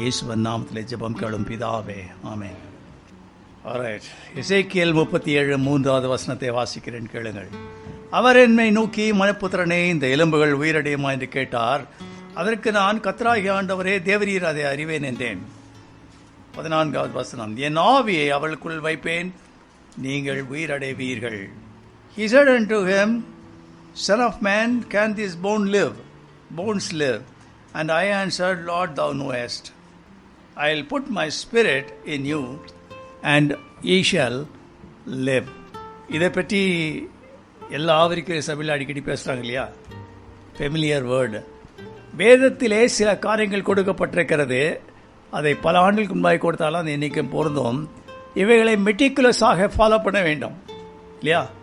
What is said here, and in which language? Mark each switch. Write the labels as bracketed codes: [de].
[ta] இயேசுவின் நாமத்தில் ஜெபம் கேளும் பிதாவே, ஆமென். ஆல்ரைட், எசேக்கியேல் 37 வசனத்தை வாசிக்கிறேன், கேளுங்கள். அவர் என்னை நோக்கி, மனுபுத்திரனே, இந்த எலும்புகள் உயிரடையுமா என்று கேட்டார். அதற்கு நான், கர்த்தராகிய ஆண்டவரே, தேவரீர் அதை அறிவேன் என்றேன். 14வது வசனம், என் ஆவியை அவளுக்குள் வைப்பேன், நீங்கள் உயிரடைவீர்கள். [en] He said unto him, Son of man, can this bones live? And I answered, Lord, thou knowest. I'll put my spirit in you, and ye shall live. [ta] இதை பற்றி எல்லா ஆவிரிக்கிற சபையில் அடிக்கடி பேசுகிறாங்க இல்லையா? Familiar word. வேதத்திலே சில காரியங்கள் கொடுக்கப்பட்டிருக்கிறது. அதை பல ஆண்டுகளுக்கு முன்பாக கொடுத்தாலும் அது இன்றைக்கும் பொருந்தும். இவைகளை மெட்டிகுலஸாக ஃபாலோ பண்ண வேண்டும் இல்லையா?